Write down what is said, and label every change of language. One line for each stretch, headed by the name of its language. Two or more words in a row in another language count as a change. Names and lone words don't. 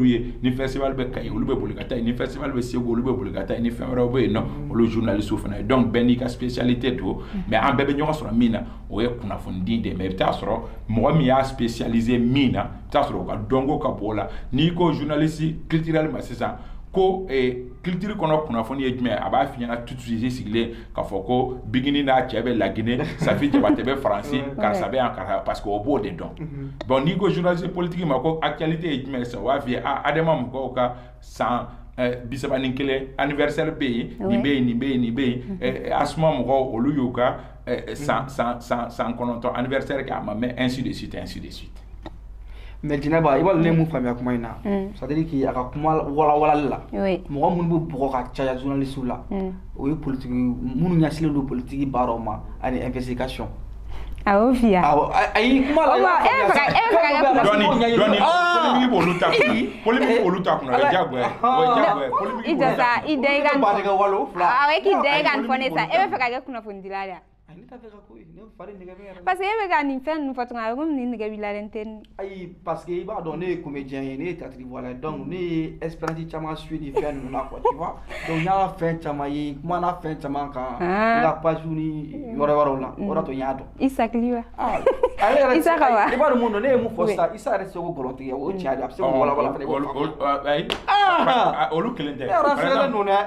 Bambara: ye ni festival bɛ Kayi olu bɛ boli ka taa yen ni festival bɛ Segu olu bɛ boli ka taa yen ni fɛn wɛrɛw bɛ yen nɔ olu journaliste fana ye donc bɛɛ n'i ka spécialité don mais an bɛɛ bɛ ɲɔgɔn sɔrɔ min na o ye kunnafoni di de mais i bɛ taa sɔrɔ mɔgɔ min y'a spécialisé min na i bɛ taa sɔrɔ o ka dɔnko ka bon o la n'i ko
French: journaliste culturel
Bambara: ma sisan ko culture kɔnɔ kunnafoni ye jumɛn a b'a f'i ɲɛna
French: tout de suite
Bambara: sigilen k'a fɔ ko Bigini n'a cɛ bɛ Laginɛ Safi Jabate bɛ Faransi karisa bɛ yan karisa
French: parce que
Bambara: o b'o de dɔn bon n'i ko
French: journaliste politique
Bambara: ma ko actualité ye jumɛn sisan o b'a f'i ye Adama mɔgɔw ka san 31 anniversaire bɛ yen nin bɛ yen nin bɛ yen nin bɛ yen Asuma mɔgɔw olu y'u ka san 9 anniversaire kɛ a ma mɛn
French: ainsi de suite ainsi de suite.
Bambara: mais Djeneba i b'a dɔn ne mun faamuya kuma in na
French: c'est-à-dire que
Bambara: a ka kuma walawalali la mɔgɔ minnu bɛ bɔgɔ ka caya journaliste la o ye politique minnu ɲɛsinnen don politique baaraw ma ani investigation. awɔ fiya ayi kuma la polémique b'olu ta kunna polémique b'olu ta kunna o ye jagoya ye o ye jagoya ye polémique i jɔ sa i da i ka walo fila awɔ k'i da i ka nin fɔ ne sa e bɛ fɛ ka kɛ kunnafonidila de
French: parce que
Bambara: e bɛ ka nin fɛn ninnu fɔ tuguni a bɛ komi nin nɛgɛ b'i la dɛ n tɛ nin. ayi
French: parce que
Bambara: i b'a dɔn ne ye comédien ye ne ye
French: théâtre voilà donc
Bambara: ne ye expérience caman suit ni fɛn ninnu na
French: quoi tu vois donc
Bambara: n y'a fɛn caman ye n kumana fɛn caman kan n ka page ni yɔrɔ wɛrɛw la o de to n y'a dɔn. i sakili wa. Isa ka wa. i b'a dɔn mun don ne ye mun fɔ sisan Isa yɛrɛ tɛ se ko nkalontigɛ o ye tiɲɛ de a bɛ se k'o walawala fana i b'o faamu. ayi olu kelen tɛ. e yɛrɛ ninnu dɛ.